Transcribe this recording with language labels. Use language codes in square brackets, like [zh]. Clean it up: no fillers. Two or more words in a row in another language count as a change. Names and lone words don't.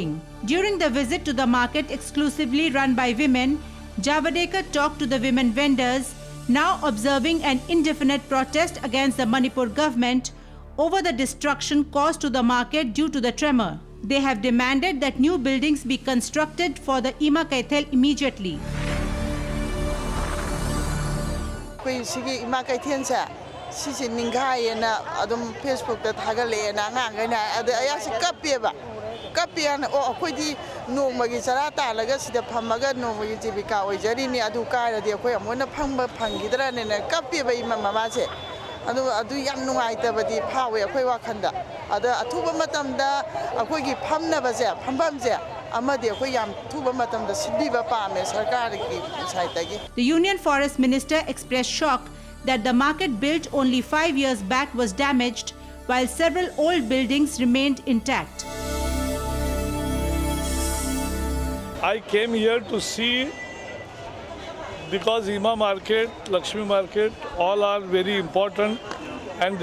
[en] During the visit to the market exclusively run by women, Javadekar talked to the women vendors, now observing an indefinite protest against the Manipur government over the destruction caused to the market due to the tremor. They have demanded that new buildings be constructed for the Ima Kaithel immediately. [mni] Ima Kaithel sisi ninghayena adum Facebook ta thagale na ngang na adu ayasi kapieba kapian o akhoi nongmagi chara talaga sida phamaga nongmagi jibika oijari ni adu kaira di akhoi amona phangba phangidra ne na kapieba ima mama che adu yam nungaitabadi phawe akhoi wakhanda ada athuba matamda akhoi gi phamnaba je phambam je amadi akhoi yam thuba matamda sidiba pame sarkar ki saitagi. [en] The Union Forest Minister expressed shock that the market built only 5 years back was damaged, while several old buildings remained intact. I came here to see, because Ima Market, Lakshmi Market, all are very important, and they